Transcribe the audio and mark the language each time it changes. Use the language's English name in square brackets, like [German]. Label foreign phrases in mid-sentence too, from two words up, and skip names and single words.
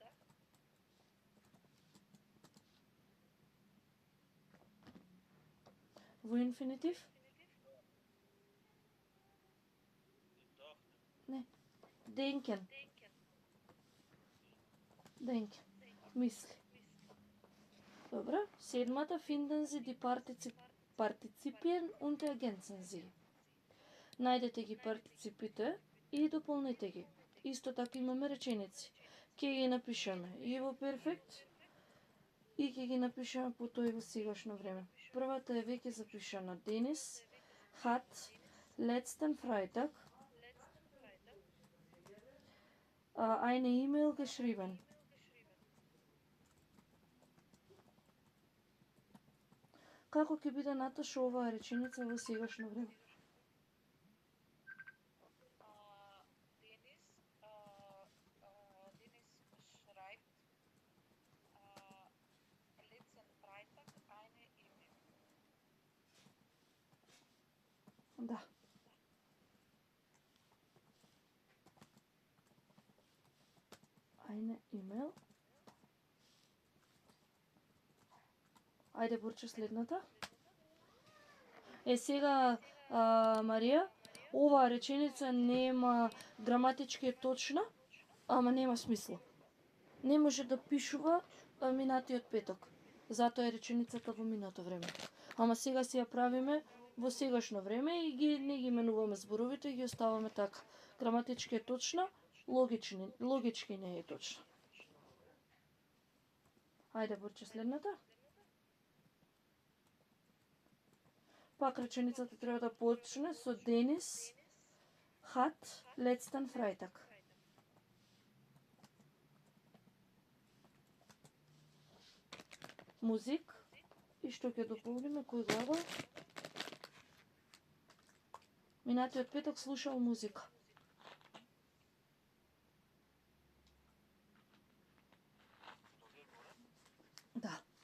[Macedonian] Во инфинитив? Не. [German] Denken. Denken. [Macedonian] Мисли. Добро. Седмата [German] finden Sie die Partizipien und ergänzen sie. [Macedonian] Најдете ги партиципите и дополнете ги. Исто така имаме реченици. Ќе ги напишеме и во перфект и ќе ги напишеме по тој во сегашно време. Првата е веќе запишана. [German] Денис hat letzten Freitag eine E-Mail geschrieben. [Macedonian] Како ќе биде Наташа оваа реченица во сегашно време? [German] Денис schreibt letzten Freitag eine E-Mail. Да. Eine E-Mail. [Macedonian] Ајде, Борче, следната. Сега, Марија, оваа реченица нема граматички е точна, ама нема смисла. Не може да пишува минатиот петок. Затоа е реченицата во минато време. Ама сега си ја правиме во сегашно време и не ги менуваме зборовите и ги оставаме така. Граматички е точна, логички не е точна. Ајде, Борче, следната. Пак реченицата треба да почне со Денис [German] hat letzten Freitag. [Macedonian] Музик. И што ќе дополниме, кој глагол? Минатиот петок слушал музика. Да.